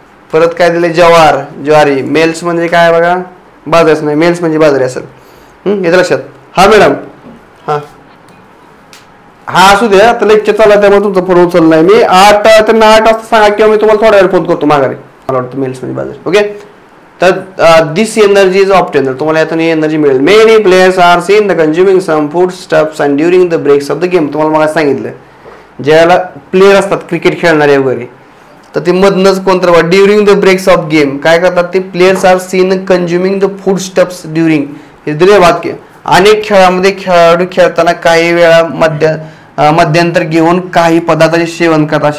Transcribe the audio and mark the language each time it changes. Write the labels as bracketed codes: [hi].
[mr] परत काय दिले ज्वारी. मेल्स म्हणजे काय बघा, बाजरीच नाही, मेल्स म्हणजे बाजरी असेल. याचं लक्षात. हा मॅडम, हा असू द्या, आता लेक्चर चालला त्यामुळे तुमचा फोन उचलला नाही मी. 8 वाजता सांगा किंवा मी तुम्हाला थोड्या वेळ फोन करतो माघारी. मला वाटतं मेल्स म्हणजे बाजरी. [en] okay, तर this energy is obtain, [mr] तुम्हाला यातून एनर्जी मिळेल. [en] Many players are seen the consuming some food stuffs and during the breaks of the game. [mr] तुम्हाला मला सांगितलं ज्याला प्लेयर असतात क्रिकेट खेळणारे वगैरे, तर ते मधनच कोणतं [en] during the breaks of game [mr] काय करतात ते [en] Players are seen consuming the food stuffs during. [mr] हे दिले वाक्य. अनेक खेळामध्ये खेळाडू खेळताना काही वेळा मध्यंतर घेऊन काही पदार्थाचे सेवन करतात.